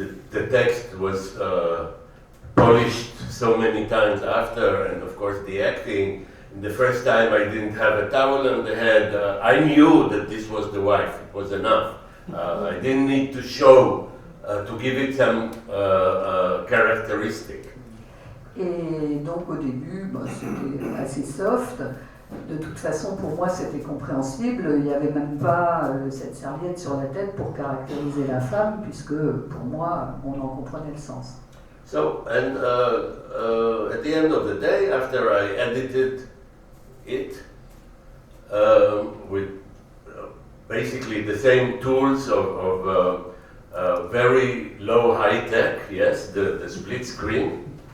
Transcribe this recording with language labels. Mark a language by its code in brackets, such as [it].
[en] The text was polished so many times after, and of course the acting. The first time I didn't have a towel on the head. I knew that this was the wife. It was enough. I didn't need to show, to give it some characteristic. [fr] Et donc au début, c'était assez soft. De toute façon, pour moi, c'était compréhensible. Il n'y avait même pas cette serviette sur la tête pour caractériser la femme, puisque pour moi, on en comprenait le sens. [en] So, and at the end of the day, after I edited it with basically the same tools of very low high tech, yes, the split screen.